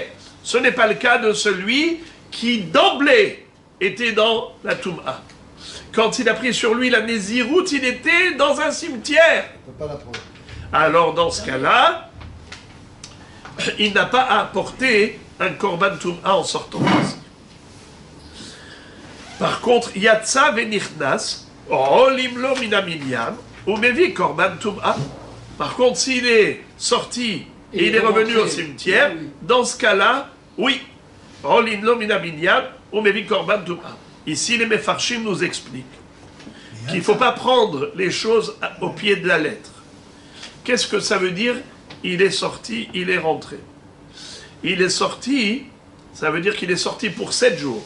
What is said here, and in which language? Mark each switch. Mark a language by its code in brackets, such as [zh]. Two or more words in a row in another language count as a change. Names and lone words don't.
[fr] Ce n'est pas le cas de celui qui d'emblée était dans la tum'a. Quand il a pris sur lui la nézirut, il était dans un cimetière. Alors dans ce cas-là, il n'a pas à apporter un [he] קרבן טומאה [fr] en sortant d'ici. Par contre, [he] יצא ונכנס, עולים לו מן המנין, ומביא קרבן טומאה. [fr] Par contre, s'il est sorti et il est revenu au cimetière, dans ce cas-là, oui, [he] עולים לו מן המנין, ומביא קרבן טומאה. [fr] Ici, les Mefarshim nous expliquent qu'il ne faut pas prendre les choses au pied de la lettre. Qu'est-ce que ça veut dire? Il est sorti, il est rentré. Il est sorti, ça veut dire qu'il est sorti pour 7 jours.